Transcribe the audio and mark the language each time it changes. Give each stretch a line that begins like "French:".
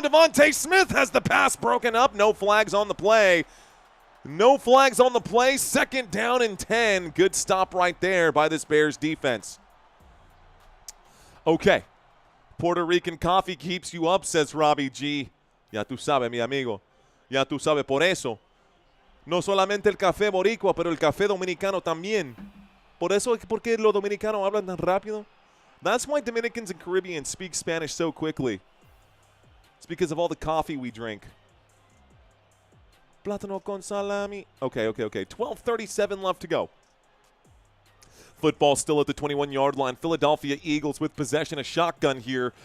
English: Devontae Smith has the pass broken up. No flags on the play. No flags on the play. 2nd down and 10. Good stop right there by this Bears defense. Okay. Puerto Rican coffee keeps you up, says Robbie G.
Spanish: Ya tú sabes, mi amigo. Ya tú sabes por eso. No solamente el café boricua, pero el café dominicano también. Por eso es porque los dominicanos hablan tan rápido.
English: That's why Dominicans and Caribbeans speak Spanish so quickly. It's because of all the coffee we drink.
Spanish: Plátano con salami.
English: Okay. 12:37 left to go. Football still at the 21-yard line. Philadelphia Eagles with possession, a shotgun here.